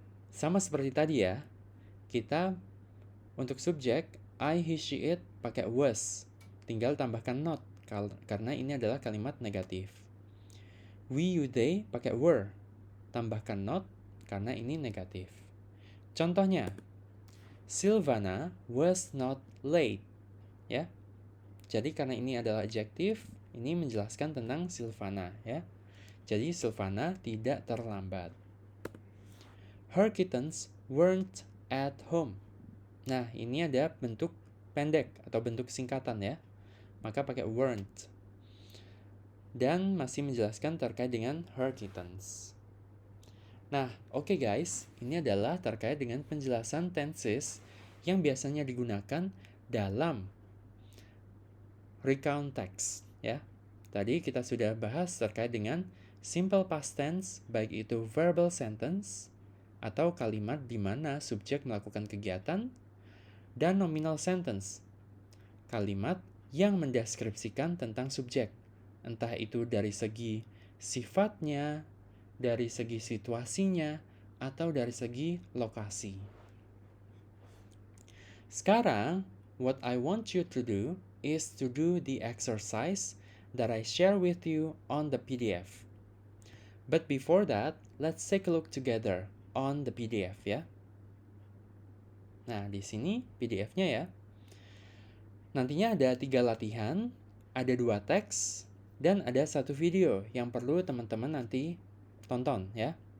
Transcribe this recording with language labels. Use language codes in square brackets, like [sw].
[id] Sama seperti tadi ya, kita untuk subjek I, he, she, it pakai was. Tinggal tambahkan not, karena ini adalah kalimat negatif. We, you, they pakai were. Tambahkan not, karena ini negatif. Contohnya, [en] Silvana was not late. [id] Ya. Jadi karena ini adalah adjektif, ini menjelaskan tentang Silvana ya. Jadi Silvana tidak terlambat. [en] Her kittens weren't at home. [id] Nah, ini ada bentuk pendek atau bentuk singkatan ya. Maka pakai weren't. Dan masih menjelaskan terkait dengan her kittens. Nah, oke guys, ini adalah terkait dengan penjelasan tenses yang biasanya digunakan dalam recount text ya. Tadi kita sudah bahas terkait dengan simple past tense, baik itu verbal sentence atau kalimat di mana subjek melakukan kegiatan, dan nominal sentence, kalimat yang mendeskripsikan tentang subjek, entah itu dari segi sifatnya, dari segi situasinya, atau dari segi lokasi. Sekarang, [en] what I want you to do is to do the exercise that I share with you on the PDF. But before that, let's take a look together on the PDF ya. [id] Nah, di sini PDF-nya ya. Nantinya ada 3 latihan, ada 2 teks, dan ada 1 video yang perlu teman-teman nanti tonton ya.